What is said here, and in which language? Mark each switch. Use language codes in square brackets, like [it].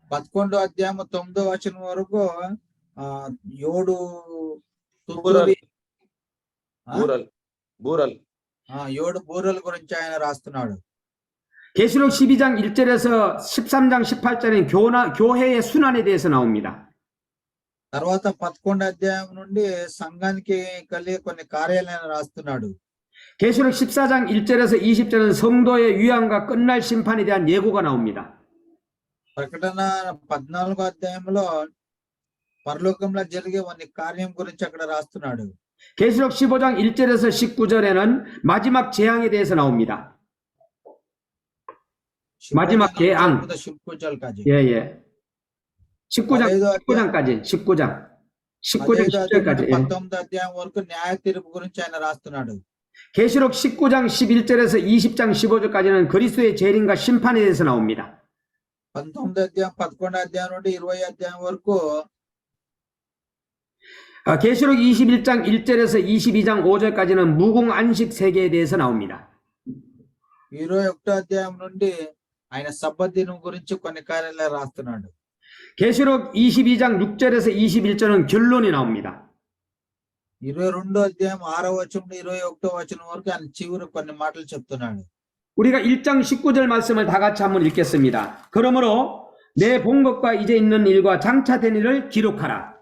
[te] 11వ అధ్యాయం 9వ వచనం వరకు 7 తుత్తూరి బూరల్ 7 బూరల గురించి ఆయన రాస్తున్నాడు. [ko] 계시록 12장 1절에서 13장 18절에는 교회의 순환에 대해서 나옵니다. [te] తర్వాత 11వ అధ్యాయం నుండి సంఘానికి కలిగే కొన్ని కార్యాలను రాస్తున్నాడు. [ko] 계시록 14장 1절에서 20절은 성도의 유황과 끝날 심판에 대한 예고가 나옵니다. [te] ప్రకటన 14వ అధ్యాయంలో పరలోకంలో జరిగే వాని కార్యం గురించి అక్కడ రాస్తున్నాడు. [ko] 계시록 15장 1절에서 19절에는 마지막 재앙에 대해서 나옵니다. 마지막 재앙. 19절까지. 예, 예. 19장까지. 19장 10절까지. 예. [te] 19వ అధ్యాయం వరకు న్యాయ తీర్పు గురించి ఆయన రాస్తున్నాడు. [ko] 계시록 19장 11절에서 20장 15절까지는 그리스도의 재림과 심판에 대해서 나옵니다. [te] 19వ అధ్యాయం 11వ అధ్యాయం నుండి 20వ అధ్యాయం వరకు [ko] 계시록 21장 1절에서 22장 5절까지는 무궁 안식 세계에 대해서 나옵니다. [te] 21వ అధ్యాయం నుండి ఆయన సబ్బత్ దినం గురించి కొన్ని కార్యాలు రాస్తున్నాడు. [ko] 계시록 22장 6절에서 21절은 결론이 나옵니다. [te] 22వ అధ్యాయం 6వ వచనం నుండి 21వ వచనం వరకు ఆయన చివరి కొన్ని మాటలు చెప్తున్నాడు. [ko] 우리가 1장 19절 말씀을 다 같이 한번 읽겠습니다. 그러므로 내 본 것과 이제 있는 일과 장차 된 일을 기록하라.